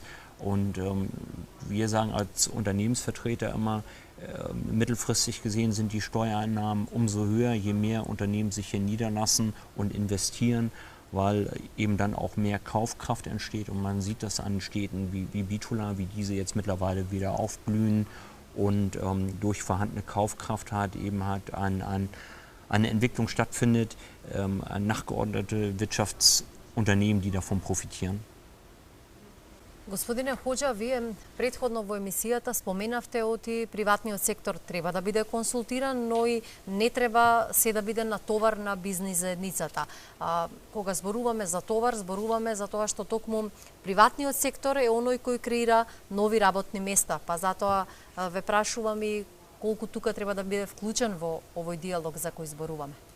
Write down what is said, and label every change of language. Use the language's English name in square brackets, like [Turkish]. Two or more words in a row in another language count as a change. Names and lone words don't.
[German] Und wir sagen als Unternehmensvertreter immer, mittelfristig gesehen sind die Steuereinnahmen umso höher, je mehr Unternehmen sich hier niederlassen und investieren, weil eben dann auch mehr Kaufkraft entsteht. Und man sieht das an Städten wie Bitola, wie diese jetzt mittlerweile wieder aufblühen und durch vorhandene Kaufkraft eine Entwicklung stattfindet, nachgeordnete Wirtschaftsunternehmen, die davon profitieren. [Macedonian] Господине Хоџа, вие претходно во емисијата споменавте оти приватниот сектор треба да биде консултиран, но и не треба се да биде натовар на бизнис заедницата. Кога зборуваме за товар, зборуваме за тоа што токму приватниот сектор е оној кој креира нови работни места, па затоа ве прашувам и колку тука треба да биде вклучен во овој диалог за кој зборуваме.